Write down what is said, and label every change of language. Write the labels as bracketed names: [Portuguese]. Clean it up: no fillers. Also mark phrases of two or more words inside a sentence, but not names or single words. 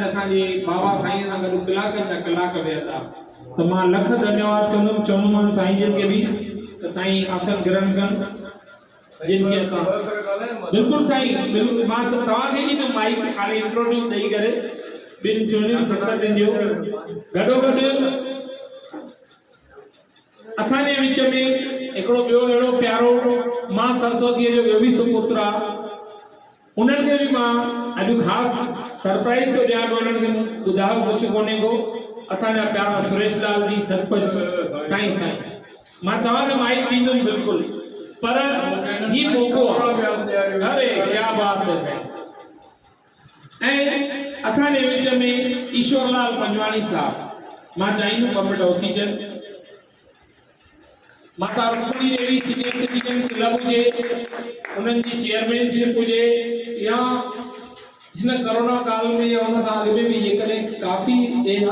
[Sindhi] असांजे बाबा साईं सां गॾु कलाकनि जा कलाक वेहंदा त मां लख धन्यवाद कंदुमि चवंदुमि साईं जिन खे बि त साईं आसन ग्रहण कनि जिन खे असां बिल्कुलु साईं बिल्कुलु मां तव्हांखे ई त माइक खाली इंट्रोड्यूस ॾेई करे ॿिनि सुहिणियुनि शख़्सियतुनि जो गॾोगॾु असांजे विच में हिकिड़ो ॿियो अहिड़ो प्यारो मां सरस्वतीअ जो ॿियो बि सुपुत्र आहे उन्हनि खे बि मां अॼु ख़ासि सरप्राइज़ थो ॾियां, उन्हनि खे ॿुधायो कुझु कोन्हे को। असांजा प्यारा सुरेश लाल जी सरपंच साईं मां तव्हांखे माइक ॾींदुमि बिल्कुलु, पर ही मौक़ो आहे। [Hindi] अरे क्या बात है। [Sindhi] ऐं असांजे विच में ईश्वरलाल पंजवाणी साहब, मां चाहींदुमि ॿ मिंट उथी अचनि। माता रुक्मणी देवी सीनियर सिटीजन क्लब हुजे, उन्हनि जी चेयरमैनशिप हुजे, या हिन कोरोना काल में या हुन खां अॻु में बि जेकॾहिं काफ़ी अहिड़ा